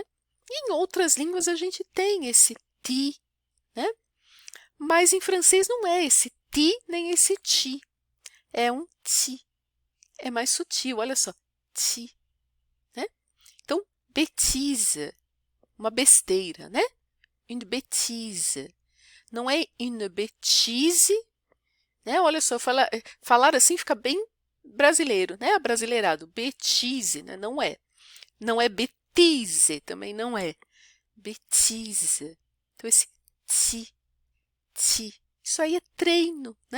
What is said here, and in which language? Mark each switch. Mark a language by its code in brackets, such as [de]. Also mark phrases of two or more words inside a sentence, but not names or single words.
[pt] E em outras línguas a gente tem esse ti, né? Mas em francês não é esse ti nem esse ti, é um ti. É mais sutil, olha só, ti, né? Então, bêtise, uma besteira, né? [fr] Une bêtise. [pt] Não é [fr] une bêtise, [pt] né? Olha só, falar assim fica bem brasileiro, né? Abrasileirado. Bêtise, né? Não é. Não é bêtise, também não é. Bêtise. Então, esse ti. Isso aí é treino, né?